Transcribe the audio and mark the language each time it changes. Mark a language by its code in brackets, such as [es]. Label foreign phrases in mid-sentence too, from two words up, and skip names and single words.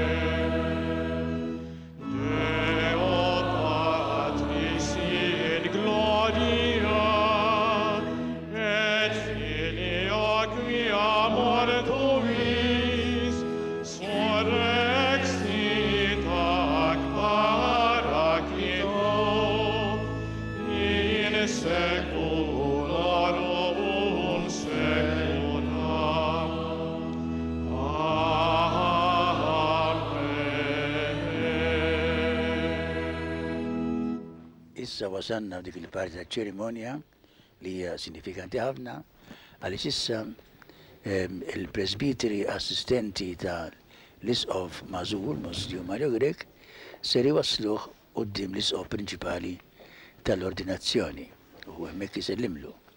[la] Deo Patris in gloria, et Filio quia mortuis, surrexit ac Paraclito, in saeculorum saecula. Amen. [mt] Issa wasanna dik il-parti ta' ċerimonja li hija sinifikanti ħafna għaliex issa il-presbiteri assistenti ta' l-isqof Mażur, Monsignor Mario Grek, ser iwassluh quddiem l-isqof prinċipali tal-ordinazzjoni u hemmhekk isellimlu.